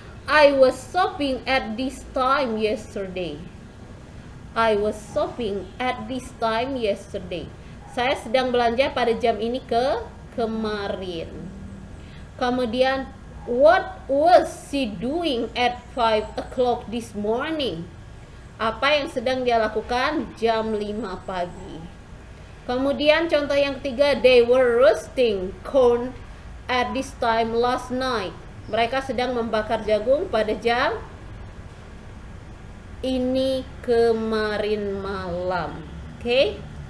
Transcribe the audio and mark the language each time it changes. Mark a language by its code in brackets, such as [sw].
[en] I was shopping at this time yesterday. I was shopping at this time yesterday. [id] Saya sedang belanja pada jam ini kemarin. [en] Kemudian what was she doing at 5 o'clock this morning? [id] Apa yang sedang dia lakukan jam 5 pagi. Kemudian contoh yang ketiga, [en] they were roasting corn at this time last night. [id] Mereka sedang membakar jagung pada jam ini kemarin malam. Okay?